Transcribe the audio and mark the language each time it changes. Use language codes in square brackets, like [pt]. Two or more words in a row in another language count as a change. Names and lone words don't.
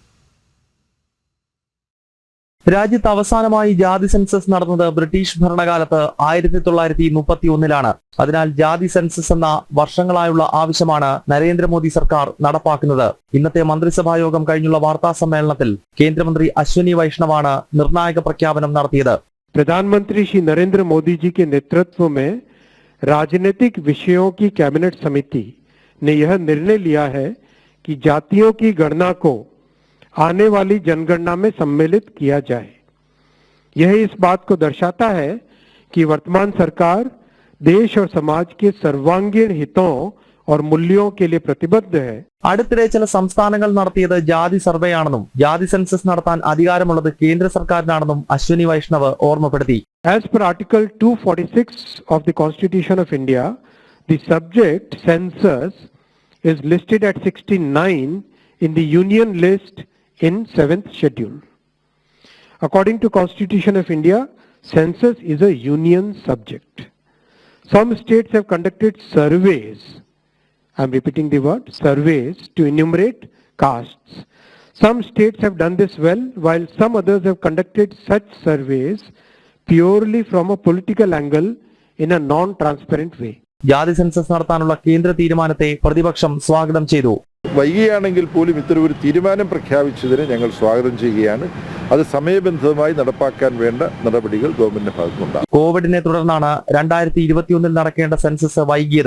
[ml] രാജ്യത്ത് അവസാനമായി ജാതി സെൻസസ് നടന്നത് ബ്രിട്ടീഷ് ഭരണകാലത്ത് 1931-ലാണ്. അതിനാൽ ജാതി സെൻസസ് എന്ന വർഷങ്ങളായുള്ള ആവശ്യമാണ് നരേന്ദ്രമോദി സർക്കാർ നടപ്പാക്കുന്നത്. ഇന്നത്തെ മന്ത്രിസഭാ യോഗം കഴിഞ്ഞുള്ള വാർത്താ സമ്മേളനത്തിൽ കേന്ദ്രമന്ത്രി അശ്വിനി വൈഷ്ണവാണ് നിർണായക പ്രഖ്യാപനം നടത്തിയത്. [hi] प्रधानमंत्री श्री नरेंद्र मोदी जी के नेतृत्व में राजनीतिक विषयों की कैबिनेट समिति ने यह निर्णय लिया है कि जातियों की गणना को आने वाली जनगणना में सम्मिलित किया जाए। यह इस बात को दर्शाता है कि वर्तमान सरकार देश और समाज के सर्वांगीण हितों और मूल्यों के लिए प्रतिबद्ध है. [ml] അടുത്തിടെ ചില സംസ്ഥാനങ്ങൾ നടത്തിയത് ജാതി സർവേയാണെന്നും ജാതി സെൻസസ് നടത്താൻ അധികാരമുള്ളത് കേന്ദ്ര സർക്കാരിനാണെന്നും അശ്വിനി വൈഷ്ണവ് ഓർമ്മപ്പെടുത്തി. [en] As per Article 246 of the Constitution of India, the subject census is listed at 69 in the Union list in 7th schedule. According to Constitution of India, census is a union subject. Some states have conducted surveys. I am repeating the word surveys to enumerate castes. Some states have done this well, while some others have conducted such surveys purely from a political angle in a non-transparent way. [ml] ജാതി സെൻസസ് നടത്താനുള്ള കേന്ദ്ര തീരുമാനത്തെ പ്രതിപക്ഷം സ്വാഗതം ചെയ്തു. വൈകിയാണെങ്കിൽ പോലും ഇത്തരമൊരു തീരുമാനം പ്രഖ്യാപിച്ചതിനെ ഞങ്ങൾ സ്വാഗതം ചെയ്യുകയാണ്. അത് സമയബന്ധിതമായി നടപ്പാക്കാൻ വേണ്ട നടപടികൾ ഗവൺമെന്റിന്റെ ഭാഗത്തുനിന്നുണ്ടാകും. കോവിഡിനെ തുടർന്നാണ് 2021 നടക്കേണ്ട സെൻസസ് വൈകിയത്.